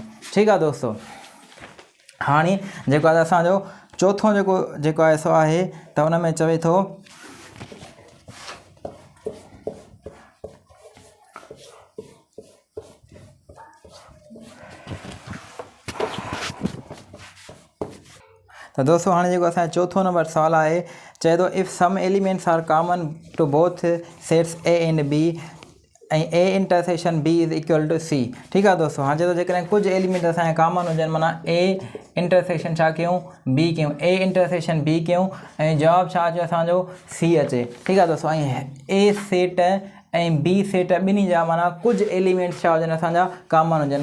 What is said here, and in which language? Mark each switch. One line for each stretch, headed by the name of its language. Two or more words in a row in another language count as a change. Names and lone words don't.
Sindhi: ठीकु आहे दोस्तो। हाणे जेको आहे असांजो चोथों जेको आहे सो आहे त उन में चवे थो त दोस्तो हाणे जेको असांजो चोथों नंबर सवाल आहे चए थो
English: if some elements are common to both sets A and B
Sindhi: ऐं
English: A intersection B is equal to C.
Sindhi: ठीकु आहे दोस्तो। हाणे चए थो जेकॾहिं कुझु एलिमेंट असांजा कॉमन हुजनि माना
English: A intersection
Sindhi: छा कयूं बी कयूं,
English: A intersection B
Sindhi: कयूं ऐं जवाबु छा अचे असांजो सी अचे। ठीकु आहे दोस्तो। ऐं
English: A set
Sindhi: ऐं
English: B set
Sindhi: ॿिन्ही जा माना कुझु एलिमेंट्स छा हुजनि असांजा कॉमन हुजनि।